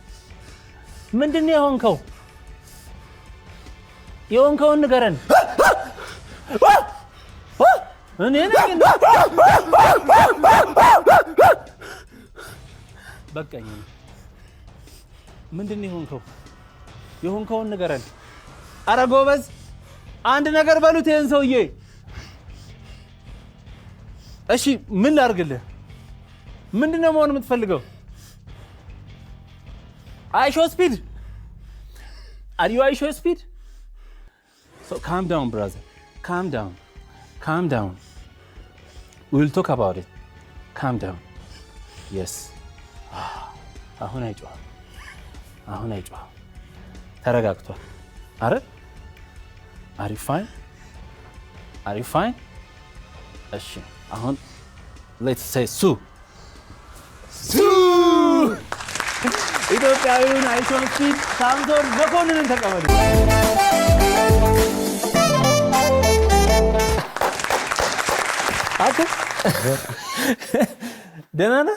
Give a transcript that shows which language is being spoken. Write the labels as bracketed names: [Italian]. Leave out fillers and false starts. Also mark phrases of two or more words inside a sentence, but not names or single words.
[Amharic] የሆንከውን ንገረን። እኔ ነኝ በቃኝ። ምንድነው የሆንከው? የሆንከውን ንገረን። ኧረ ጎበዝ አንድ ነገር በሉት ይሄን ሰውዬ። እሺ ምን ላድርግልህ? ምንድነው መሆን የምትፈልገው? አይሾ ስፒድ? [English] Are you አይሾ ስፒድ? So calm down brother. Calm down. We'll talk about it. Calm down. Yes. [Amharic] አሁን አይጮህ። ተረጋግቷል። አረ [English] Are you fine? [Amharic] እሺ አሁን [English] let's say [Amharic] ሱ ኢትዮጵያዊውን አይሾ ስፒድ ሳምሶን መኮንንን ተቀበሉ። ደህና ነህ?